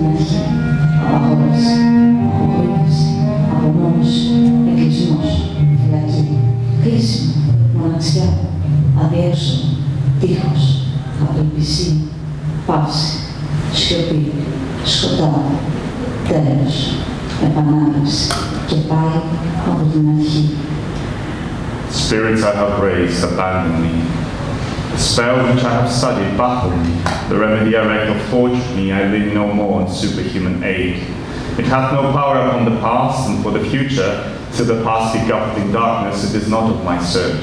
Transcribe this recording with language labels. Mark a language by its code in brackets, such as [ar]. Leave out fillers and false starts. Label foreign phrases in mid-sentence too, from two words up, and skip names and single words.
[el] αρχή, απαγόρευση, απογοήτευση, απομόνωση, εγκλεισμός, φυλακή, κλείσιμο, μοναξιά, αδιέξοδο, τείχος, απελπισία, παύση, σιωπή, σκοτάδι, τέλος, επανάληψη και πάλι από την αρχή. [en] Spirits I have raised abandon me. The spell which I have studied baffled me. The remedy I reckon forged me, I lean no more on superhuman aid. It hath no power upon the past, and for the future, till the past be governed in darkness, it is not of my search.